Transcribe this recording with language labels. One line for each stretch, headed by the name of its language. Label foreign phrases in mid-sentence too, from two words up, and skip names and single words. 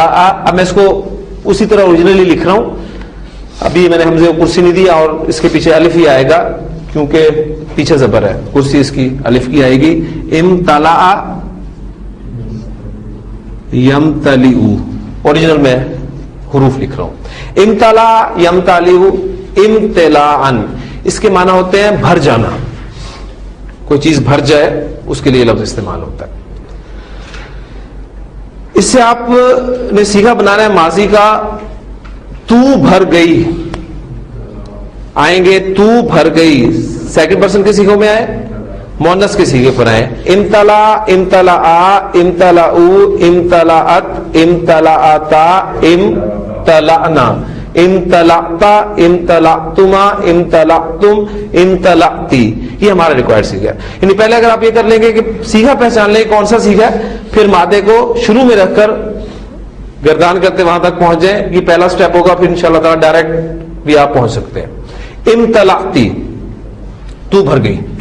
Urdu: اب میں اس کو اسی طرح اوریجنلی لکھ رہا ہوں. ابھی میں نے حمزے کو کرسی نہیں دیا اور اس کے پیچھے الف ہی آئے گا کیونکہ پیچھے زبر ہے. کرسی اس کی الف کی آئے گی.
Arabic: امتلا یمتلئ.
Urdu: اوریجنل میں حروف لکھ رہا ہوں.
Arabic: امتلا یمتلئ امتلاء.
Urdu: اس کے معنی ہوتے ہیں بھر جانا. کوئی چیز بھر جائے اس کے لیے لفظ استعمال ہوتا ہے. اس سے آپ نے سیکھا بنانا ہے ماضی کا. تو بھر گئی آئیں گے. تو بھر گئی
English: second person
Urdu: کے سیغوں میں آئے، مؤنث کے سیغے پر آئے.
Arabic: امتلا امتلاء امتلاء امتلاءت امتلاءتا امتلأنا امتلأتا امتلأتما امتلأتم امتلأتی.
Urdu: یہ ہمارا ریکوائرڈ سیگا ہے. یعنی پہلے اگر آپ یہ کر لیں گے کہ سیگا پہچان لیں کون سا سیگا ہے، پھر مادے کو شروع میں رکھ کر گردان کرتے وہاں تک پہنچ جائیں. یہ پہلا سٹیپ ہوگا، پھر
Arabic: انشاءاللہ تعالیٰ
Urdu: ڈائریکٹ بھی آپ پہنچ سکتے ہیں. امتلأتی، تو بھر گئی.